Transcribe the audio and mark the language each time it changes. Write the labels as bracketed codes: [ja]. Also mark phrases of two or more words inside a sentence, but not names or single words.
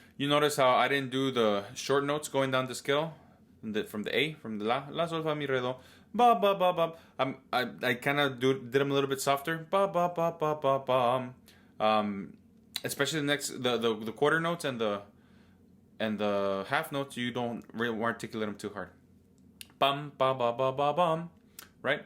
[en] notice how I didn't do the short notes going down the scale from the A, from the la sol fa mi re do, ba ba ba ba. I kind of did them a little bit softer, ba ba ba ba ba ba. Especially the quarter notes and the half notes, you don't really articulate them too hard. Bum ba ba ba ba bum, right?